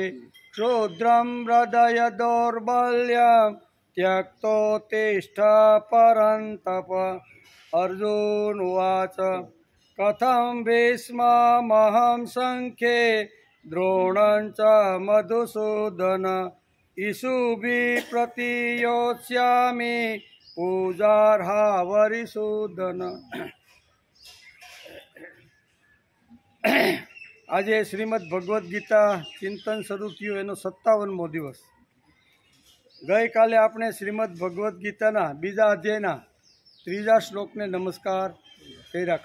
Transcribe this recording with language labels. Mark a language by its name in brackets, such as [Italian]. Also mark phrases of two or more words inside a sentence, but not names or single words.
[Sanskrit] क्षुद्रं हृदय दौर्बल्यं त्यक्तोत्तिष्ठ परन्तप अर्जुन उवाच कथं भीष्ममहं संख्ये द्रोणं च मधुसूदन इषुभिः प्रतियोत्स्यामि पूजार्हवरिसूदन। [Gujarati] આજે શ્રીમદ ભગવદ્ ગીતા ચિંતન શરૂ થયું એનો 57મો દિવસ। ગઈકાલે આપણે શ્રીમદ ભગવદ્ ગીતાના બીજા અધ્યાયના 3જા શ્લોકને નમસ્કાર કર્યા।